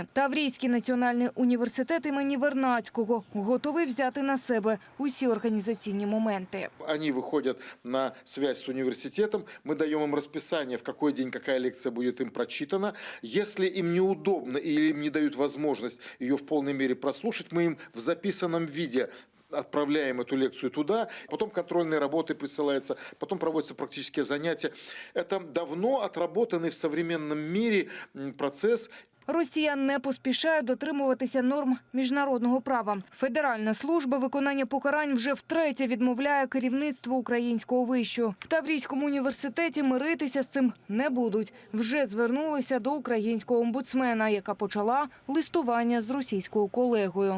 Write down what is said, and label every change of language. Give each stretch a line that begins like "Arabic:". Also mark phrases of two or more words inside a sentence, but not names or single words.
Ukrainian: Таврійський національний університет імені Вернадського готовий взяти на себе усі організаційні моменти.
Russian: Они выходят на связь с университетом, мы даем им расписание, в какой день какая лекция будет им прочитана. Если им неудобно или им не дают возможность ее в полной мере прослушать, мы им в записанном виде отправляем эту лекцию туда, потом контрольные работы присылаются, потом проводятся практические занятия. Это давно отработанный в современном мире процесс.
Ukrainian: Росія не поспішає дотримуватися норм міжнародного права. Федеральна служба виконання покарань вже втретє відмовляє керівництву українського вишу. В Таврійському університеті миритися з цим не будуть. Вже звернулися до українського омбудсмена, яка почала листування з російською колегою.